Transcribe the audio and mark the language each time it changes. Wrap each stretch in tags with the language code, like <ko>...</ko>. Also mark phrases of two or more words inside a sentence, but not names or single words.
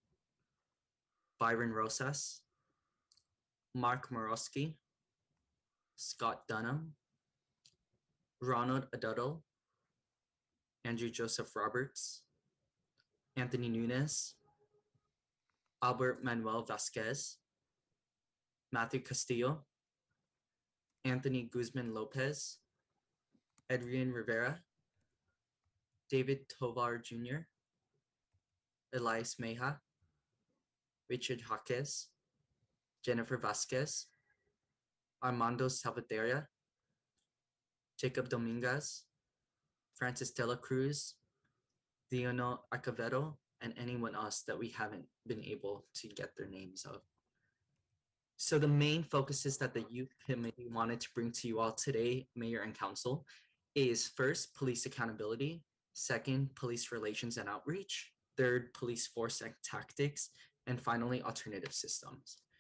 <en>Byron Rosas, Mark Morosky, Scott Dunham, Ronald Adutto, Andrew Joseph Roberts, Anthony Nunes, Albert Manuel Vasquez, Matthew Castillo, Anthony Guzman Lopez, Adrian Rivera, David Tovar Jr., Elias Meja, Richard Jaquez, Jennifer Vasquez, Armando Salvaterra, Jacob Dominguez, Francis de la Cruz, Leonel Arcavedo, and anyone else that we haven't been able to get their names of. So the main focuses that the Youth Committee wanted to bring to you all today, Mayor and Council, is first, police accountability, second, police relations and outreach, third, police force and tactics, and finally, alternative systems.</en>